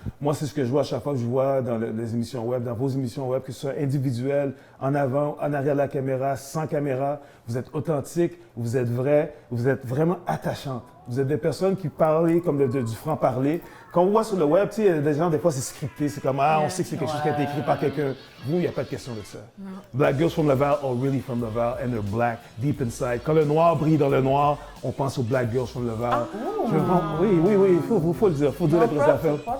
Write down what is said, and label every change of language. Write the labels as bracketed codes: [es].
[fr] Moi, c'est ce que je vois à chaque fois que je vois dans les émissions web, dans vos émissions web, que ce soit individuel, en avant, en arrière de la caméra, sans caméra. Vous êtes authentique, vous êtes vrai, vous êtes vraiment attachante. Vous êtes des personnes qui parlent comme du franc-parler. Quand on voit sur le web, tu sais, il y a des gens, des fois, c'est scripté. C'est comme, on sait que c'est quelque chose qui a été écrit par quelqu'un. Vous, il n'y a pas de question de ça. [en] Black girls from Laval are really from Laval and they're black, deep inside. [fr] Quand le noir brille dans le noir, on pense aux black girls from Laval. Oui, il faut le dire. Il faut dire les vraies affaires.